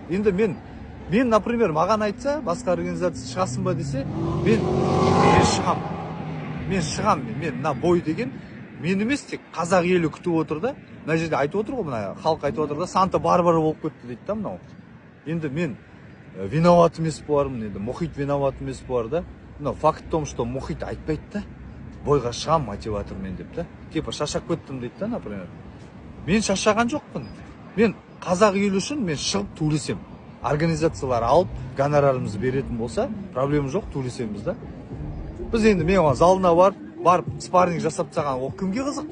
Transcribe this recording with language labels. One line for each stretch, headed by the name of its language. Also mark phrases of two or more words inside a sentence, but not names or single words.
Kazakh: Енді мен, например, маған айтса, басқа организация шығасың ба десе, мен шығам. Мен мына бой деген, мен емес тек қазақ елі күтіп отыр да. Мына жерде айтып отыр ғой, мына халық айтып отыр да, Санта Барбара болып кетті дейді да мынау. Енді мен виноват емес болармын, енді Мұхит виноват емес болар да.
Russian: Но факт в том, что
Kazakh: Мұхит айтпайды да, бойға шығам мотиватормен деп да. Типа шаршап кеттім дейді да, например. Мен шаршаған жоқпын. Мен қазақ елі үшін мен шығып төлесем. Организациялар алып, гонорарымызды беретін болса, проблема жоқ, төлесеміз да. Біз енді мен оған залына барып спарринг жасап тастаған, ол кімге қызық?